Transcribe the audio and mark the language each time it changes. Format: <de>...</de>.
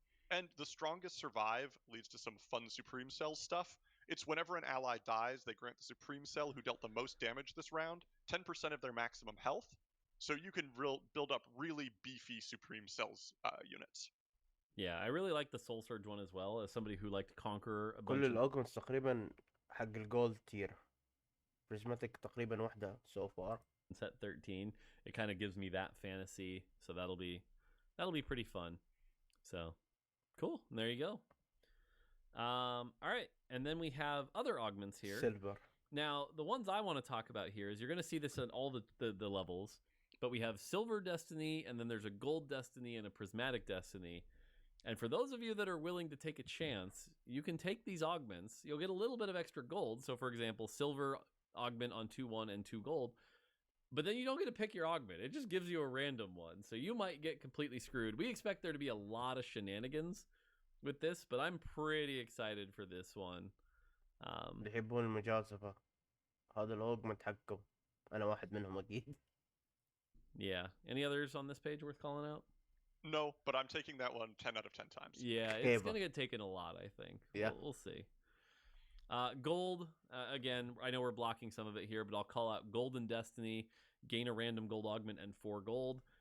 <en>And the strongest survive leads to some fun Supreme Cell stuff. It's whenever an ally dies, they grant the Supreme Cell who dealt the most damage this round 10% of their maximum health, so you can build up really beefy Supreme Cells units. Yeah, I really like the Soul Surge one as well, as somebody who liked Conqueror a bunch</en> <ar>كل الاوجمنتس تقريبا حق الجولد تير. prismatic تقريبا واحدة</ar> <en>so far. Set 13. It kind of gives me that fantasy, so that'll be pretty fun. So cool. There you go. All right, and then we have other augments here. Silver. Now, the ones I want to talk about here is you're going to see this in all the levels, but we have Silver Destiny, and then there's a Gold Destiny and a Prismatic Destiny. And for those of you that are willing to take a chance, you can take these augments. You'll get a little bit of extra gold. So, for example, Silver augment on 2/1 and 2 gold. But then you don't get to pick your augment. It just gives you a random one. So you might get completely screwed. We expect there to be a lot of shenanigans with this, but I'm pretty excited for this one.</en> <ar>اللي يحبون المجازفة هذا الاوجمنت حقهم. انا واحد منهم اكيد.</ar> <en>Yeah. Any others on this page worth calling out? No, but I'm taking that one 10 out of 10 times. Yeah, it's going to get taken a lot, I think. Yeah. We'll see. Gold, again, I know we're blocking some of it here, but I'll call out Golden Destiny, gain a random gold augment and 4 gold.</en>